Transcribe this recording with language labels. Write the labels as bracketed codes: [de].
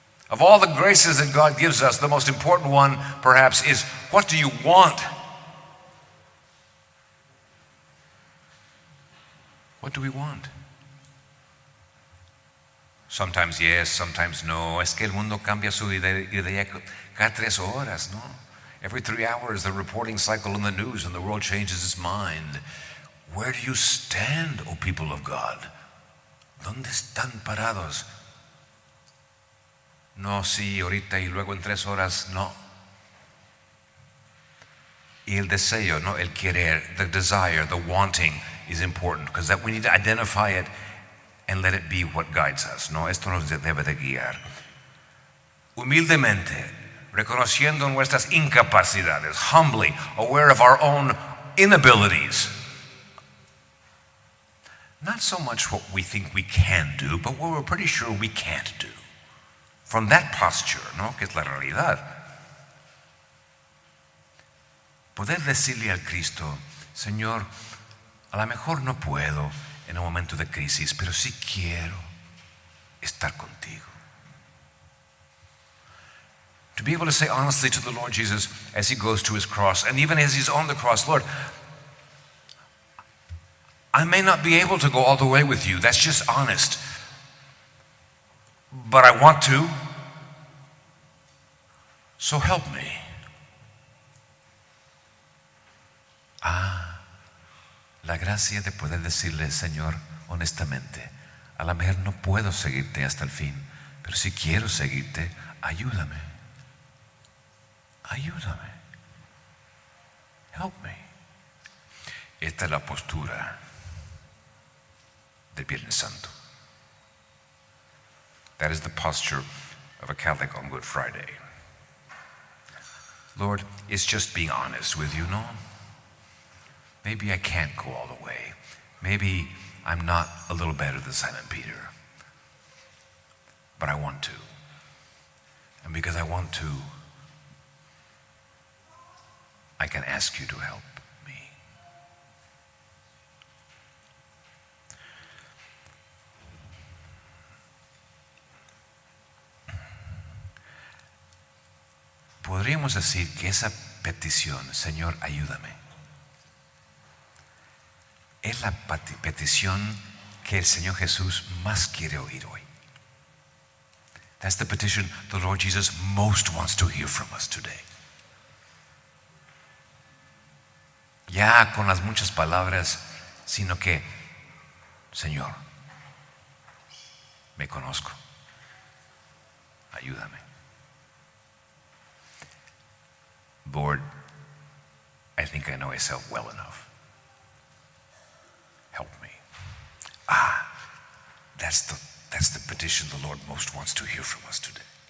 [en] Of all the graces that God gives us, the most important one, perhaps, is what do you want? What do we want? Sometimes yes, sometimes no. [es] Es que el mundo cambia su idea cada 3 horas, no? [en] Every 3 hours, the reporting cycle in the news and the world changes its mind. Where do you stand, O people of God? [es] ¿Dónde están parados? No, sí, ahorita y luego en 3 horas, no. Y el deseo, no, el querer, [en] the desire, the wanting is important because that we need to identify it and let it be what guides us. [es] No, esto nos debe de guiar. Humildemente, reconociendo nuestras incapacidades, [en] humbly, aware of our own inabilities. Not so much what we think we can do, but what we're pretty sure we can't do. From that posture, [es] ¿no? Que es la realidad. Poder decirle al Cristo, Señor, a lo mejor no puedo en un momento de crisis, pero sí quiero estar contigo. [en] To be able to say honestly to the Lord Jesus as he goes to his cross, and even as he's on the cross, Lord, I may not be able to go all the way with you. That's just honest. But I want to. So help me. [es] La gracia de poder decirle, Señor, honestamente, a lo mejor no puedo seguirte hasta el fin, pero si quiero seguirte, ayúdame. Ayúdame. [en] Help me. [es] Esta es la postura del Viernes Santo. [en] That is the posture of a Catholic on Good Friday. Lord, it's just being honest with you, no? Maybe I can't go all the way. Maybe I'm not a little better than Simon Peter. But I want to. And because I want to, I can ask you to help me. [es] Podríamos decir que esa petición, Señor, ayúdame, es la petición que el Señor Jesús más quiere oír hoy. [en] That's the petition the Lord Jesus most wants to hear from us today. [es] Ya con las muchas palabras, sino que, Señor, me conozco, ayúdame. [en] Lord, I think I know myself well enough. Help me. That's the petition the Lord most wants to hear from us today.